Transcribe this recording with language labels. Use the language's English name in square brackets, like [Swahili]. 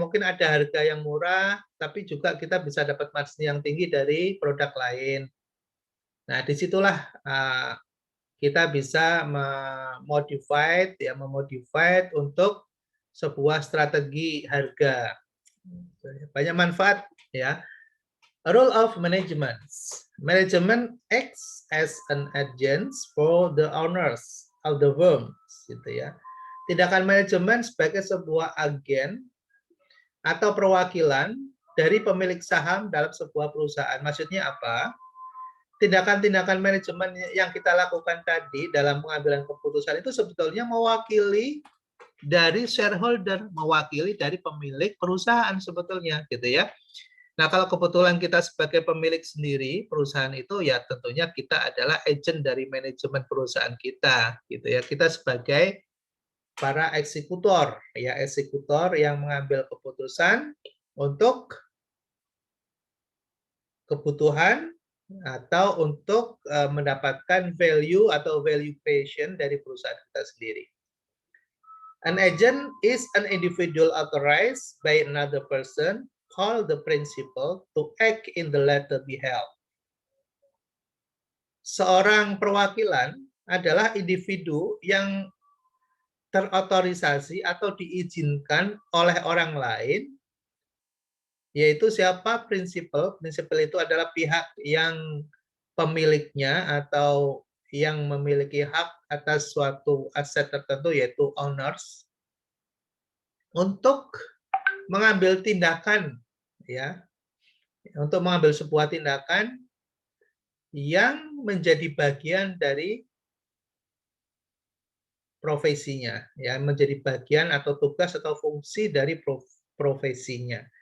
[Indonesian] Mungkin ada harga yang murah, tapi juga kita bisa dapat margin yang tinggi dari produk lain. Nah, disitulah kita bisa memodify untuk sebuah strategi harga. Banyak manfaat ya. [English] Role of management. Management acts as an agent for the owners of the firm, [Indonesian] gitu ya. Tindakan manajemen sebagai sebuah agen atau perwakilan dari pemilik saham dalam sebuah perusahaan. Maksudnya apa? Tindakan-tindakan manajemen yang kita lakukan tadi dalam pengambilan keputusan itu sebetulnya mewakili dari shareholder, mewakili dari pemilik perusahaan sebetulnya, gitu ya. Nah, kalau kebetulan kita sebagai pemilik sendiri perusahaan itu, ya tentunya kita adalah agent dari manajemen perusahaan kita, gitu ya. Kita sebagai para eksekutor, ya eksekutor yang mengambil keputusan untuk kebutuhan atau untuk mendapatkan value atau value creation dari perusahaan kita sendiri. [English] An agent is an individual authorized by another person called the principal to act in the latter behalf. [Indonesian] Seorang perwakilan adalah individu yang terotorisasi atau diizinkan oleh orang lain, yaitu siapa? Prinsipal. Prinsipal itu adalah pihak yang pemiliknya atau yang memiliki hak atas suatu aset tertentu, yaitu owners, untuk mengambil tindakan, ya, untuk mengambil sebuah tindakan yang menjadi bagian dari profesinya, ya, menjadi bagian atau tugas atau fungsi dari profesinya.